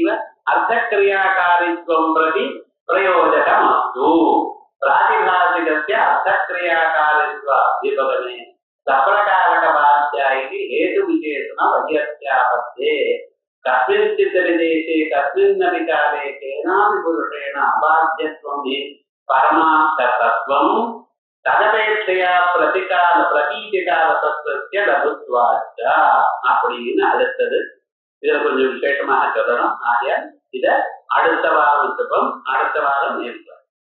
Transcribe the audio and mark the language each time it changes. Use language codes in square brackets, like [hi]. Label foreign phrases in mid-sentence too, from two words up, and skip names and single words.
[sa] अर्थक्रियाकारित्वं प्रति प्रयोजकमस्तु प्रातिभासिकस्य अर्थक्रियाकारित्व विभवने सप्रकारकबाध्या इति हेतुविशेषण वैयस्यापत्ये कस्मिंश्चित् विदेशे कस्मिन्नपि काले केनापि पुरुषेण अबाध्यत्वं हि परमार्थतत्त्वं तदपेक्षया प्रतीतिकाल तत्त्वस्य लघुत्वाच्च [ta] அப்படின்னு அடுத்தது. இதுல கொஞ்சம் விசேஷமாக சொல்லணும். ஆகையால் இத அடுத்த வாரம் வச்சுப்போம். அடுத்த வாரம் நேர்க்கலாம்.